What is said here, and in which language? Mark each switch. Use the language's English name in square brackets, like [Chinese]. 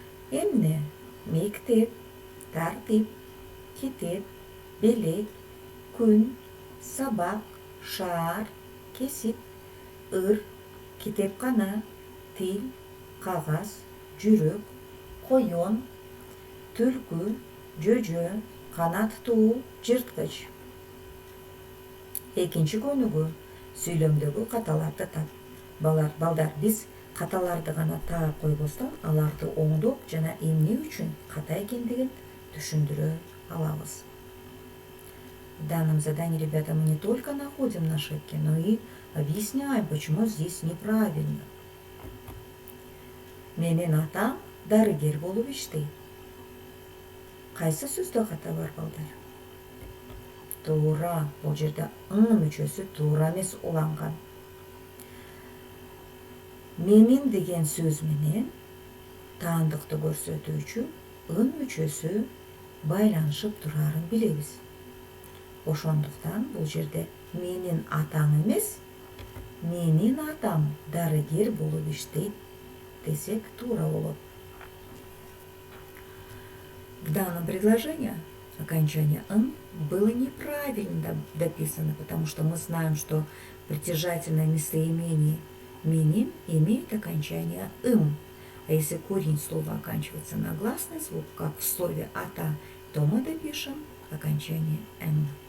[Kyrgyz] Эмне? Мектеп, тартип, китеп, белек, күн, сабак, шаар, кесип, ыр, китепкана, тил, кагаз, жүрөк, коён, түлкү, жөжө, канаттуу, жырткыч. Экинчи көнүгүү. Сүйлөмдөгү каталарды тап. Балдар, биз каталарды гана таап койбостон, аларды оңдоп жана эмне үчүн ката экендигин түшүндүрө алабыз. [Russian] В данном задании, ребята, мы не только находим на ошибки, но и объясняем, почему здесь неправильно. [Kyrgyz] Менин атам дарыгер болуп иштейт. Кайсы сөздө ката бар, балдар? Туура. Бул жерде ң мүчөсү туура эмес уланган. Менин деген сөз менен таандыкты көрсөтүүчү ын мүчөсү байланышып турарын билебиз. Ошондуктан бул жерде менин атам эмес, менин атам дарыгер болуп иштейт десек туура болот. [Russian] В данном предложении окончание «н» было неправильно дописано, потому что мы знаем, что притяжательное местоимение «менин» имеет окончание «ым». А если корень слова оканчивается на гласный звук, как в слове «ата», то мы допишем окончание «н».